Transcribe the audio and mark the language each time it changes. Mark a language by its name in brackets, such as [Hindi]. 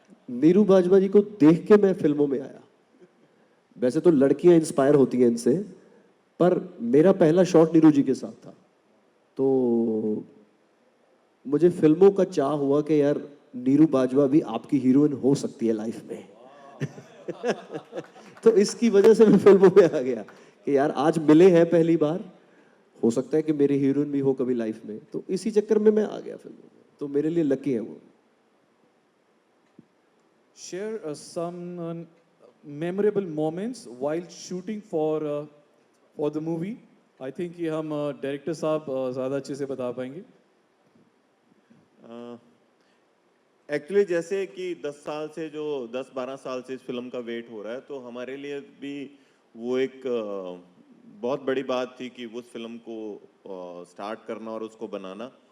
[Hindi] नीरू बाजवा जी को देख के मैं फिल्मों में आया। वैसे तो लड़कियां इंस्पायर होती हैं इनसे, पर मेरा पहला शॉट नीरू जी के साथ था, तो मुझे फिल्मों का चाह हुआ कि यार नीरू बाजवा भी आपकी हीरोइन हो सकती है लाइफ में। तो इसकी वजह से मैं फिल्मों में आ गया कि यार आज मिले हैं पहली बार, हो सकता है कि मेरी हीरोइन भी हो कभी लाइफ में, तो इसी चक्कर में मैं आ गया फिल्मों में, तो मेरे लिए लकी है वो। [English] Share some memorable moments while shooting for the movie. [Hindi] I think ये हम डायरेक्टर साहब ज़्यादा अच्छे से बता पाएंगे। एक्चुअली जैसे कि 10-12 साल से इस फिल्म का वेट हो रहा है, तो हमारे लिए भी वो एक बहुत बड़ी बात थी कि उस फिल्म को स्टार्ट करना और उसको बनाना।